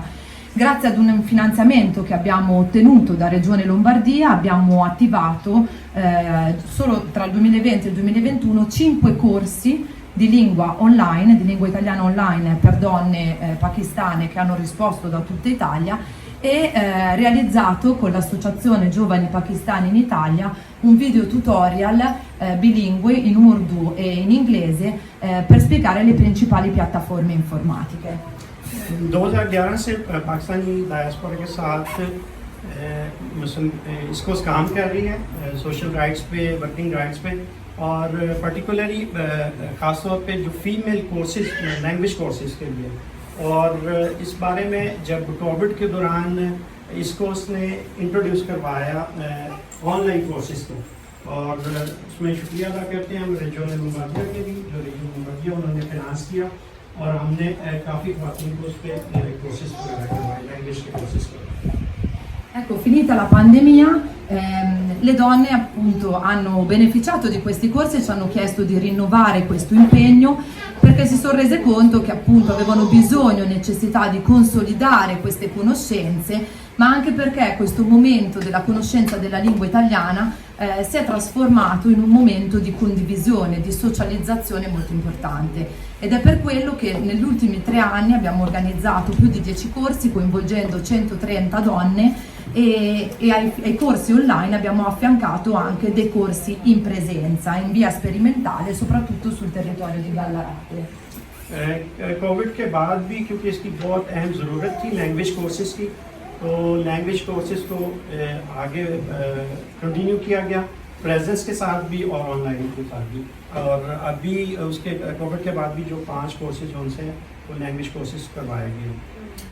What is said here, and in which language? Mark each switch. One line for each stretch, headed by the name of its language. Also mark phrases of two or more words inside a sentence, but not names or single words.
Italian: Grazie ad un finanziamento che abbiamo ottenuto da Regione Lombardia abbiamo attivato solo tra il 2020 e il 2021 5 corsi di lingua online, di lingua italiana online per donne pakistane che hanno risposto da tutta Italia e realizzato con l'associazione Giovani Pakistani in Italia un video tutorial bilingue in Urdu e in inglese per spiegare le principali piattaforme informatiche.
Urdu: 2011 سے پاکستانی ڈایسپورا کے ساتھ اس کو کام کر رہی ہے
English: social rights
Urdu: پے,
English: working rights
Urdu: پے اور پرٹیکولرلی خاص طور پے جو
English: female courses, language courses
Urdu: کے لیے. اور اس بارے میں جب کووڈ کے دوران اس کو اس نے انٹروڈیوس کروایا
English: online courses
Urdu: کو، اور اس میں شکریہ ادا کرتے ہیں ہم ریجن لمبارڈیا کے بھی، جو ریجن لمبارڈیا انہوں نے فائنانس کیا اور ہم نے کافی خواتین کو اس پر کورسز کروائے، لینگویج کے کورسز کروائے.
Italian: Ecco, finita la pandemia, le donne appunto hanno beneficiato di questi corsi e ci hanno chiesto di rinnovare questo impegno perché si sono rese conto che appunto avevano bisogno e necessità di consolidare queste conoscenze, ma anche perché questo momento della conoscenza della lingua italiana si è trasformato in un momento di condivisione, di socializzazione molto importante. Ed è per quello che negli ultimi 3 anni abbiamo organizzato più di 10 corsi coinvolgendo 130 donne e ai corsi online abbiamo affiancato anche dei corsi in presenza, in via sperimentale, soprattutto sul territorio di Gallarate.
Urdu: کووڈ کے بعد بھی کیونکہ اس کی بہت اہم ضرورت تھی
English: language courses
Urdu: کی، تو
English: language courses
Urdu: کو آگے کنٹینیو کیا گیا پریزنس کے ساتھ بھی اور آن لائن کے ساتھ بھی. اور ابھی اس کے کووڈ کے بعد بھی جو 5 کورسز ان سے وہ
English: language courses
Urdu: کروائے گئے.